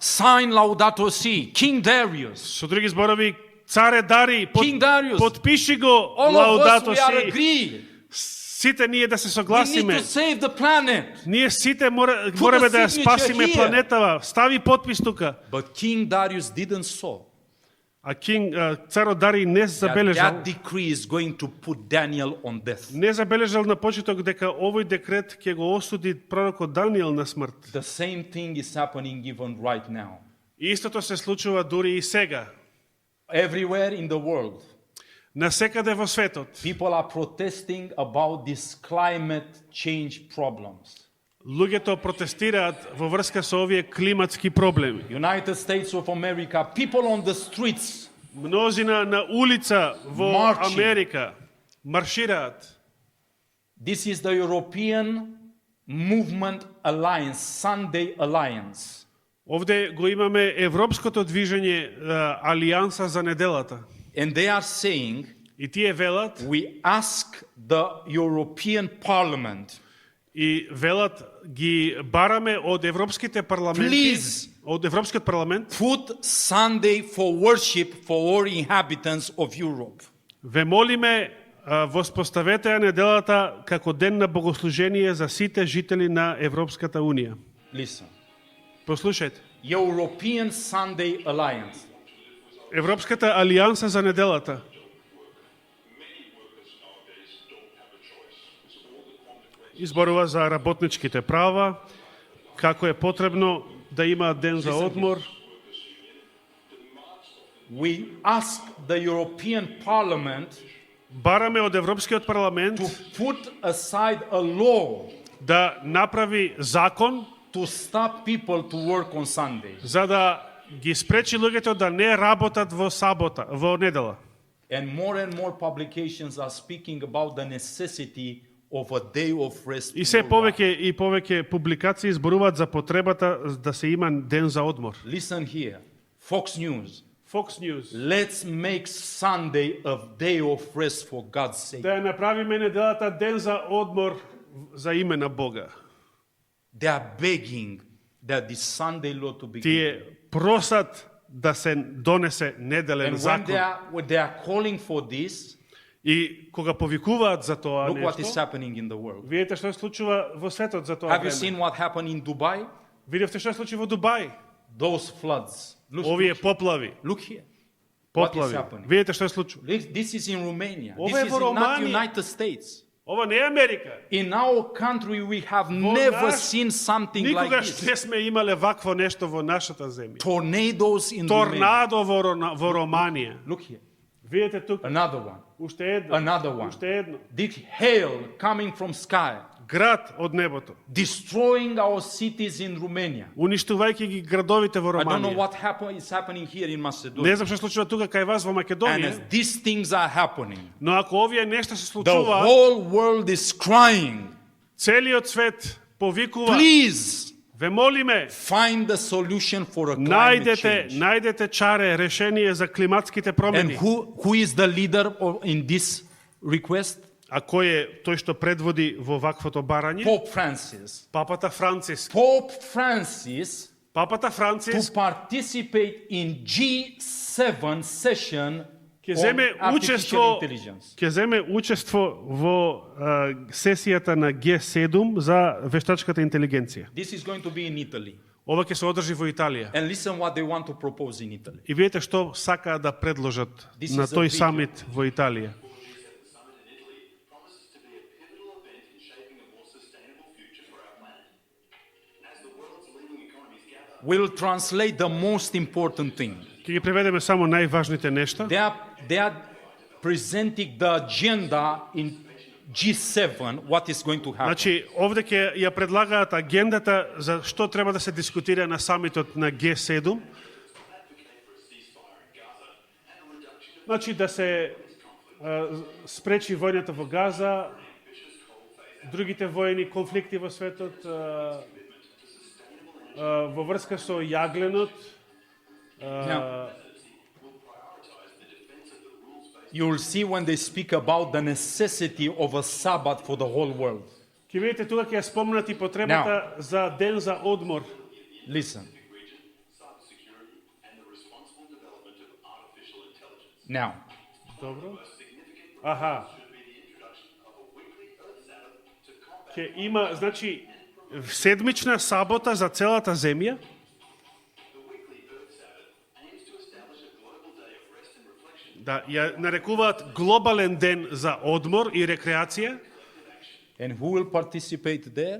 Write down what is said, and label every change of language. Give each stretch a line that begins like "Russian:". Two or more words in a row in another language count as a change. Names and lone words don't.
English: Sign Laudato Si, King Darius.
Macedonian: Со други зборови, царе Дарий,
English: King Darius.
Macedonian: потпиши го
English: All of us,
Macedonian: Лаудато
English: we are
Macedonian: Си.
English: agreed.
Macedonian: Сите ние да се
English: We need
Macedonian: согласиме.
English: to save the planet.
Macedonian: Ние сите мораме да ја
English: signature
Macedonian: спасиме
English: here.
Macedonian: планетава. Стави потпис тука.
English: But King Darius didn't saw
Macedonian: А царот Дарий не
English: that
Macedonian: забележал,
English: that decree is going to put Daniel on death.
Macedonian: не забележал на почеток дека овој декрет ќе го осуди пророкот Даниел на смрт.
English: The same thing is happening even right now.
Macedonian: И истото се случува дури и сега.
English: Everywhere in the world,
Macedonian: Насекаде во светот,
English: people are protesting about these climate change problems.
Macedonian: луѓето протестираат во врска со овие климатски проблеми.
English: United States of America, people on the streets,
Macedonian: Мнозина на улица во
English: Marching.
Macedonian: Америка маршираат.
English: this is the European Movement Alliance, Sunday Alliance.
Macedonian: Овде го имаме Европското движење Алијанса за неделата.
English: And they are saying,
Macedonian: И тие велат,
English: we ask the European Parliament,
Macedonian: и велат ги бараме од европските парламенти,
English: Please.
Macedonian: од Европскиот парламент,
English: put Sunday for worship for all inhabitants of Europe.
Macedonian: ве молиме воспоставете ја неделата како ден на богослужение за сите жители на Европската Унија.
English: Listen,
Macedonian: Послушајте.
English: European Sunday Alliance.
Macedonian: Европската алијанса за неделата. Изборува за работничките права, како е потребно да има ден за одмор.
English: We ask the European Parliament
Macedonian: Бараме од Европскиот парламент
English: to put aside a law
Macedonian: да направи закон
English: to stop people to work on Sunday.
Macedonian: за да ги спречи луѓето да не работат во сабота, во недела.
English: And more publications are speaking about the necessity of a day of rest.
Macedonian: И се
English: worldwide.
Macedonian: повеќе публикации зборуваат за потребата да се има ден за одмор.
English: Listen here, Fox News.
Macedonian: Fox News.
English: Let's make Sunday a day of rest for God's sake.
Macedonian: Да ја направиме неделата ден за одмор за име на Бога.
English: They are begging that this Sunday law to be
Macedonian: Тие
English: given.
Macedonian: просат да се донесе неделен
English: And when
Macedonian: закон.
English: they are calling for this,
Macedonian: И кога повикуваат за тоа
English: look what is
Macedonian: нешто,
English: happening in the world.
Macedonian: видите што се случува во светот за тоа
English: Have you
Macedonian: време.
English: seen what happened in Dubai?
Macedonian: Видевте што се случи во Дубај?
English: Those floods.
Macedonian: Овие поплави.
English: Look here. What is
Macedonian: Поплави.
English: happening?
Macedonian: Видите што се случува?
English: This is in Romania.
Macedonian: Ова
English: This
Macedonian: е
English: is
Macedonian: во
English: not
Macedonian: Романија.
English: United States.
Macedonian: Ова не е Америка.
English: In our country, we have never
Macedonian: наш-
English: seen something like
Macedonian: Никогаш
English: this.
Macedonian: не сме имале вакво нешто во нашата земја.
English: Tornadoes in Romania.
Macedonian: Торнадо во Романија.
English: Look here.
Macedonian: Видите тука,
English: Another one.
Macedonian: уште едно.
English: Another one.
Macedonian: Уште едно.
English: This hail coming from sky,
Macedonian: Град од небото,
English: destroying our cities in Romania.
Macedonian: уништувајќи ги градовите во
English: I don't know
Macedonian: Романија.
English: what is happening here in
Macedonian: Не
English: Macedonia.
Macedonian: знам што се случува тука кај вас во
English: And
Macedonian: Македонија,
English: as these things are happening,
Macedonian: но ако овие нешта се
English: the
Macedonian: случуваат,
English: whole world is crying,
Macedonian: целиот свет повикува,
English: please
Macedonian: ве молиме,
English: find a solution for a climate change.
Macedonian: најдете чаре, решение за климатските
English: And
Macedonian: промени.
English: who is the leader in this request?
Macedonian: А кој е тој што предводи во ваквото барање?
English: Pope Francis.
Macedonian: Папата Франциск.
English: Pope Francis
Macedonian: Папата
English: to
Macedonian: Франциск
English: participate in G7 session
Macedonian: ќе
English: on
Macedonian: земе
English: artificial intelligence.
Macedonian: ќе земе учество во сесијата на G7 за вештачката интелигенција.
English: This is going to be in Italy.
Macedonian: Ова ќе се одржи во Италија.
English: And listen what they want to propose in Italy.
Macedonian: И видите што сакаат да предложат
English: This
Macedonian: на
English: is a
Macedonian: тој
English: video.
Macedonian: самит во Италија.
English: promises to be a pivotal event in shaping a more sustainable future for our planet. As the world's leading economies gather, We'll translate the most important thing.
Macedonian: Ќе ги преведеме само најважните нешта.
English: They are presenting the agenda in G7, what is going to happen.
Macedonian: Значи, овде ќе ја предлагаат агендата за што треба да се дискутира на самитот на G7. Значи, да се спречи војната во Газа, другите војни конфликти во светот, во врска со јагленот.
English: Now, you will see when they speak about the necessity of a Sabbath for the whole world.
Macedonian: Ќе видите тука ќе ја спомнат и потребата за ден за одмор.
English: Listen. cybersecurity, and the responsible development of artificial intelligence. Now,
Macedonian: Добро. Аха.
English: Should be the introduction of a weekly Earth Sabbath to combat
Macedonian: Ќе има, значи, седмична сабота за целата земја.
English: the weekly Earth Sabbath aims to establish a global day of rest and reflection
Macedonian: Да ја нарекуваат глобален ден за одмор и рекреација.
English: and who will participate there?